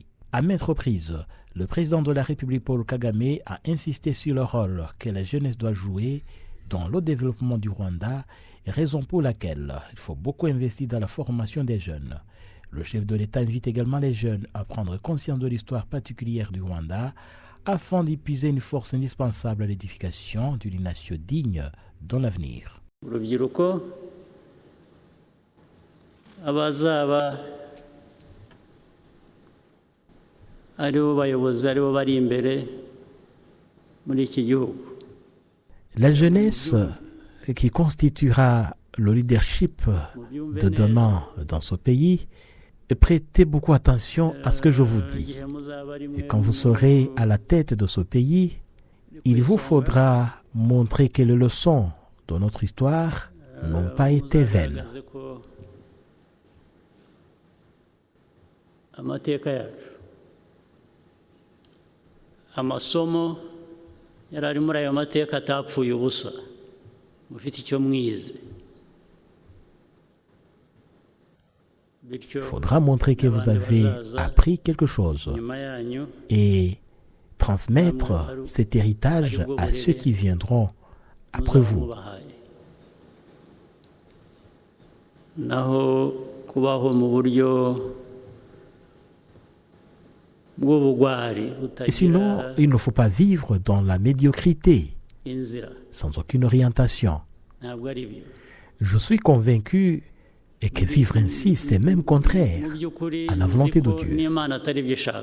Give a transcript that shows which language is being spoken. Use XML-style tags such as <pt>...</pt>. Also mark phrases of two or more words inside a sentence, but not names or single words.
<fr>À maintes reprises, le président de la République Paul Kagame a insisté sur le rôle que la jeunesse doit jouer dans le développement du Rwanda, raison pour laquelle il faut beaucoup investir dans la formation des jeunes. Le chef de l'État invite également les jeunes à prendre conscience de l'histoire particulière du Rwanda afin d'épuiser une force indispensable à l'édification d'une nation digne dans l'avenir.</fr> <rw>Urubyiruko abazaba aribo bayobozi aribo bari imbere muri iki gihugu.</rw> <fr>La jeunesse qui constituera le leadership de demain dans ce pays, prêtez beaucoup attention à ce que je vous dis. Et quand vous serez à la tête de ce pays, il vous faudra montrer que les leçons de notre histoire n'ont pas été vaines.</fr> <rw>Amateka yacu amasomo yarari muri ayo mateka atapfuye ubusa mufite icyo mwize.</rw> <fr>Il faudra montrer que vous avez appris quelque chose et transmettre cet héritage à ceux qui viendront après vous.</fr> <rw>Naho kubaho mu buryo</rw> <fr>Et sinon, il ne faut pas vivre dans la médiocrité, sans aucune orientation. Je suis convaincu que vivre ainsi, c'est même contraire à la volonté de Dieu.</fr>